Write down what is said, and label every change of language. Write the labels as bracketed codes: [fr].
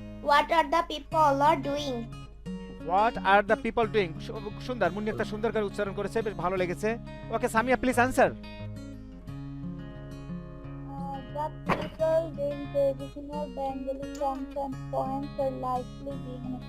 [en] What are the people are doing? What are the people doing? [bn] সুন্দর, মুন্নি আক্তার সুন্দর করে উচ্চারণ করেছে, বেশ ভালো লেগেছে। [en] Okay Samia please answer. The people doing traditional Bengali songs and poems are likely being